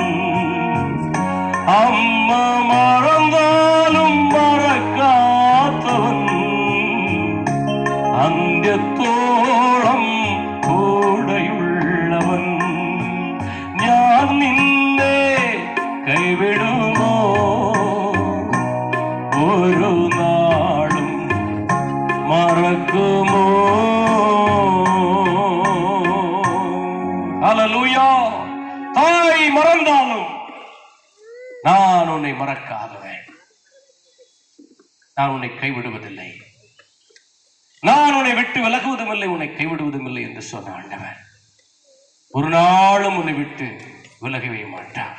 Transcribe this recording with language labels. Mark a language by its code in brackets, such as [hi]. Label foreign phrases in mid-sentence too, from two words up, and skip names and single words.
[ml] അമ്മ മറന്നാലും മറക്കാത്തവൻ അന്ത്യത്തോളം കൂടെയുള്ളവൻ. ഞാൻ നിന്നെ കൈവിടുമോ ഒരു നാളും മറക്കുമോ? [ta] அல்லேலூயா. தாய் மறந்தாலும் நான் உன்னை மறக்காதவன், நான் உன்னை கைவிடுவதில்லை, நான் உன்னை விட்டு விலகுவதும் இல்லை, உன்னை கைவிடுவதும் இல்லை என்று சொன்ன ஆண்டவர் ஒரு நாளும் உன்னை விட்டு விலகவே மாட்டார்.